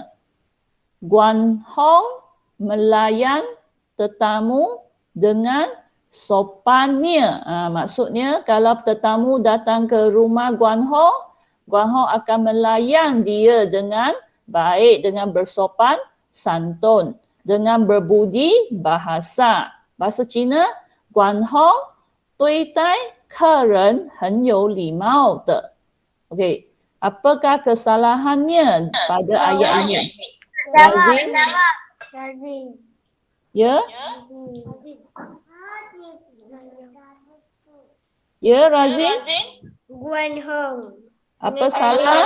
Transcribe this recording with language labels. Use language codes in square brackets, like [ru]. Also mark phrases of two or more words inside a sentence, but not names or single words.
[ms] Guan Hong melayan tetamu dengan sopannya. Maksudnya kalau tetamu datang ke rumah Guan Hong akan melayan dia dengan baik, dengan bersopan santun, dengan berbudi bahasa. Bahasa Cina, Guan Hong [zh] 对待客人很有礼貌的。 [ms] Okey, apakah kesalahannya pada ayat ini? Razin? Ya? Ya, Razin? Guan Hong. Apa salah?